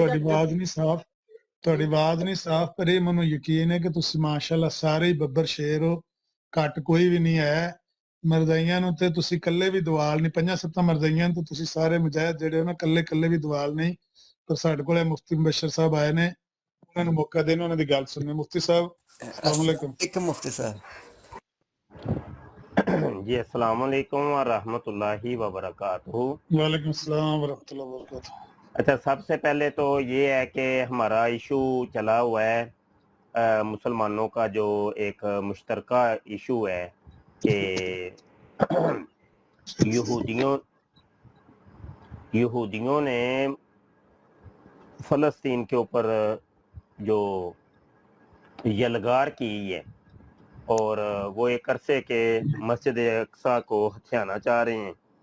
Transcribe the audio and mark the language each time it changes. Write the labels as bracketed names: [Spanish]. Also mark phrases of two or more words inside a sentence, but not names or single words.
[Punjabi] ਤੁਹਾਡੀ ਆਵਾਜ਼ ਨਹੀਂ ਸਾਫ਼ ਪਰ ਇਹ ਮੈਨੂੰ ਯਕੀਨ ਹੈ ਕਿ ਤੁਸੀਂ ਮਾਸ਼ਾਅੱਲਾ ਸਾਰੇ ਹੀ ਬੱਬਰ ਸ਼ੇਰ ਹੋ ਘੱਟ ਕੋਈ ਵੀ ਨਹੀਂ ਹੈ। ਮਰਦਾਈਆਂ ਨੂੰ ਤੇ ਤੁਸੀਂ ਇਕੱਲੇ ਵੀ ਦਵਾਲ ਨਹੀਂ 5-7 ਮਰਦਾਈਆਂ ਤੋਂ ਤੁਸੀਂ ਸਾਰੇ ਮੁਜਾਹਿਦ ਜਿਹੜੇ ਹੋ ਨਾ ਇਕੱਲੇ ਵੀ ਦਵਾਲ ਨਹੀਂ। ਪਰ ਸਾਡੇ ਕੋਲ ਮੁਫਤੀ ਮੁਬਸ਼ਰ ਸਾਹਿਬ ਆਏ ਨੇ ਉਹਨਾਂ ਨੂੰ ਮੌਕਾ ਦੇਣ ਉਹਨਾਂ ਦੀ ਗੱਲ ਸੁਣਨੀ। ਮੁਫਤੀ ਸਾਹਿਬ [Arabic] السلام عليكم. [Urdu] ایک مفتی صاحب [Arabic] जी السلام عليكم ورحمة الله وبركاته. وعليكم السلام ورحمة الله وبركاته. [Urdu] اچھا، سب سے پہلے تو یہ ہے کہ ہمارا ایشو چلا ہوا ہے مسلمانوں کا جو ایک مشترکہ ایشو ہے کہ یہودیوں نے فلسطین کے اوپر جو یلغار کی ہے اور وہ ایک عرصے کے مسجد اقصیٰ کو ہتھیانا چاہ رہے ہیں.